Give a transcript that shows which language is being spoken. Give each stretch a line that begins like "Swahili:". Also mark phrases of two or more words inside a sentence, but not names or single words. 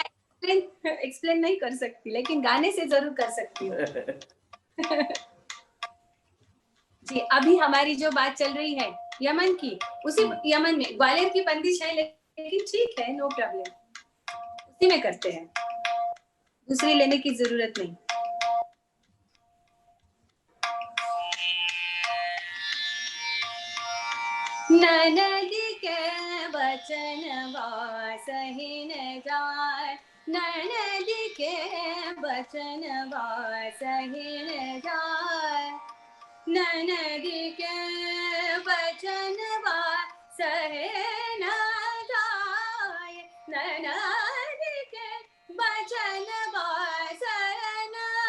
Hindi: ज्यादा एक्सप्लेन नहीं कर सकती, लेकिन गाने से जरूर कर सकती हूँ। जी, अभी हमारी जो बात चल रही है यमन की, उसी यमन में ग्वालियर की बंदिश है, लेकिन ठीक है,
English: no problem,
Hindi: उसी में करते हैं, दूसरी लेने की जरूरत नहीं। ननद के बचन सही न जाए, ननद के बचन सही न जाए, ननद के बचन सहे न जाए, ननद के बचन सहे न